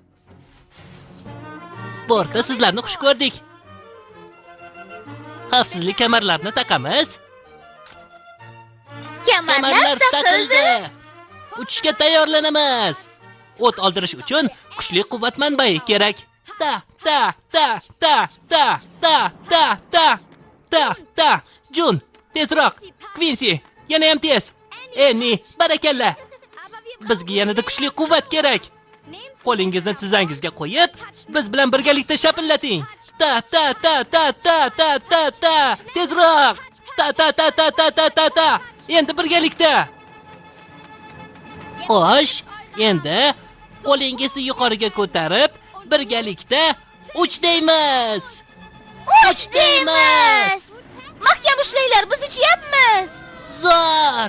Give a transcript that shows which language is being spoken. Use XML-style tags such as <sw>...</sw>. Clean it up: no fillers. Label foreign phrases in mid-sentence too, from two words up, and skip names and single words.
<uz>Bortda sizlarni xush ko'rdik. Xavfsizlik kamarlarini taqamiz. Kamarlar taqildi. Uchishga tayyorlanamiz. O't oldirish uchun kuchli quvvat manbai kerak. Ta ta ta ta ta ta ta ta ta ta. Jun, tezroq. Quincy, yana ham tez. Enni, barakalla. Bizga yanada kuchli quvvat kerak. Qo'lingizni tizzangizga qo'yib, biz bilan birgalikda shapillating. Ta ta ta ta ta ta ta ta. Tezroq. Ta ta ta ta ta ta ta ta. Endi birgalikda. Xo'sh, endi qo'lingizni yuqoriga ko'tarib, birgalikda uch deymiz. Uch deymiz. Mahkam ushlanglar, biz uchyapmiz. Zo'r.</uz>